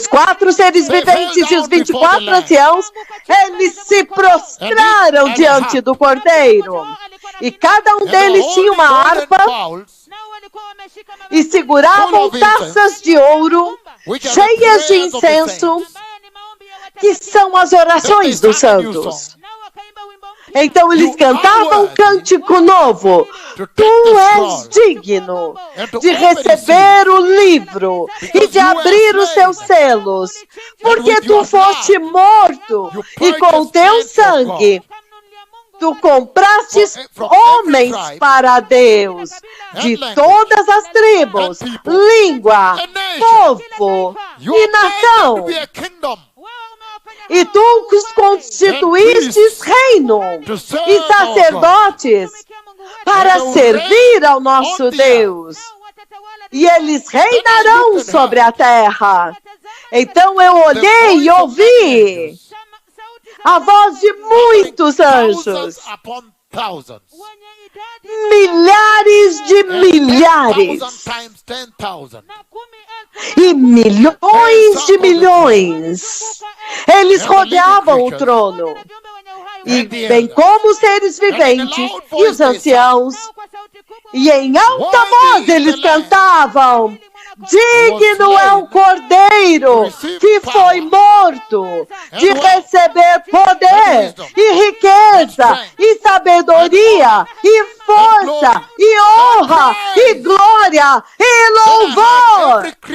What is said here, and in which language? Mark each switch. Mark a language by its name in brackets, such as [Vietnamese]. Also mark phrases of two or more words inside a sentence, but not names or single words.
[Portuguese] os 4 seres viventes e os 24 anciãos, eles se prostraram diante do Cordeiro. E cada um [English] and [Portuguese] deles [English] the [Portuguese] tinha [English] holy [Portuguese] uma [English] golden [Portuguese] harpa [English] bowls, [Swahili] nao walikuwa wameshika [Portuguese] e [Swahili] mabaki [Portuguese] seguravam taças de ouro [English] which are the [Portuguese] cheias de [English] prayers of the [Portuguese] incenso, [English] saints. [Swahili] ambayo ni maombi ya [Portuguese] que [Swahili] watakatifu. [Portuguese] são as orações dos santos. [Swahili] Nao wakaimba wimbo mpya. [Portuguese] Então eles cantavam um cântico novo. Tu és digno de receber o livro e de abrir os seus selos, porque tu foste morto e com teu sangue [Swahili] Ukamnunulia Mungu [Portuguese] tu comprastes homens para Deus de todas as tribos, língua, povo [English] You [Portuguese] e [English] made them to [Portuguese] nação. [English] be a kingdom [Swahili] wao umewafanya [Portuguese] E tu os constituístes reino e sacerdotes [Swahili] kutumikia Mungu wetu. [Portuguese] para servir ao nosso Deus. [Swahili] Nao watatawala [Portuguese] E eles reinarão sobre a terra. Então eu olhei e ouvi [Swahili] sauti za [Portuguese] a voz de muitos anjos, [English] thousands upon thousands. [Swahili] wenye idadi [Portuguese] milhares de milhares, [English] 10,000 times 10,000. [Swahili] na 10,000 [Portuguese] e milhões de milhões. Eles rodeavam o trono, e bem como os seres viventes e os anciãos, e em alta voz eles cantavam: digno é o Cordeiro que foi morto de receber poder e riqueza e sabedoria e força e honra e glória e louvor.